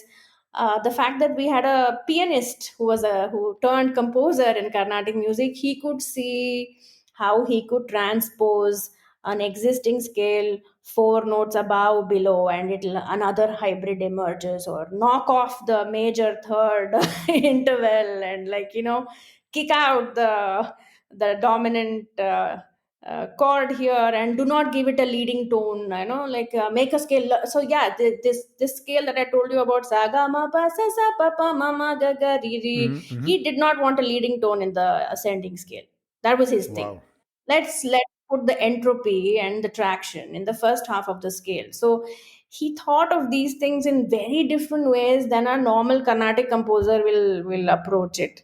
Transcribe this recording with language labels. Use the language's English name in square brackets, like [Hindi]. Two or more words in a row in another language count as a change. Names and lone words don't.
[English] the fact that we had a pianist who turned composer in Carnatic music, he could see how he could transpose an existing scale four notes above, below, and another hybrid emerges, or knock off the major third interval, and kick out the dominant chord here, and do not give it a leading tone, make a scale. So yeah, this scale that I told you about, saga ma pa sa sa pa pa ma ma ga ga re re, Mm-hmm. he did not want a leading tone in the ascending scale. That was his thing. Wow. Let's put the entropy and the traction in the first half of the scale. So he thought of these things in very different ways than a normal Carnatic composer will approach it.